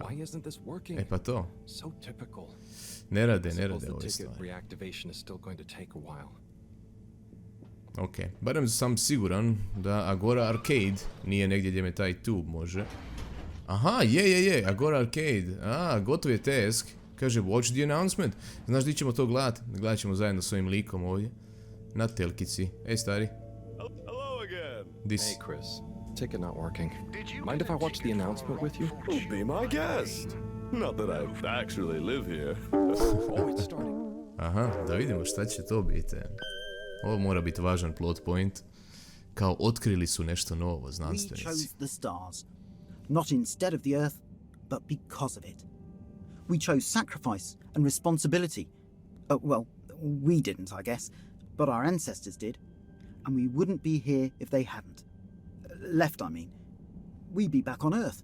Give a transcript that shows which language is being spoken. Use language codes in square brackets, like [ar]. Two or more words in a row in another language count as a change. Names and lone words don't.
[hr] Pa to. Ne rade ove stvari. Ok, barem sam siguran da Agora Arcade nije negdje gdje me taj tub može. Aha, je, Agora Arcade. Gotov je task. Kaže, [en] watch the announcement. [hr] Znaš di ćemo to gledat? Gledat ćemo zajedno s ovim likom ovdje. Na telkici. Ej, stari. [en] Hello again. Hey, Chris. Ticket not working. Mind if I watch the announcement with you? Oh, be my guest. Not that I actually live here. Oh, it's starting. [hr] Aha, da vidimo šta će to biti. Ovo mora biti važan [en] plot point. [hr] Kao otkrili su nešto novo, znanstvenici. [en] We chose the stars. Not instead of the Earth, but because of it. We chose sacrifice and responsibility. Well, we didn't, I guess, but our ancestors did. And we wouldn't be here if they hadn't. Left, I mean. We'd be back on Earth.